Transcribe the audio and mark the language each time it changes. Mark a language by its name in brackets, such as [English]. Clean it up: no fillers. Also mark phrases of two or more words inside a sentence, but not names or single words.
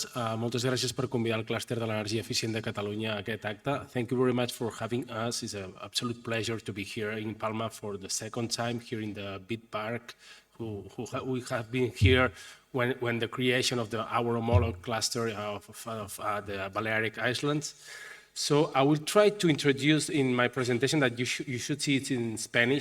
[Catalan] Moltes gràcies per convidar el clúster de l'energia eficient de Catalunya a aquest acte. [English] Thank you very much for having us. It's an absolute pleasure to be here in Palma for the second time here in the Bit Park. We have been here when the creation of our homolog cluster of the Balearic Islands. So I will try to introduce in my presentation that you should see it in Spanish.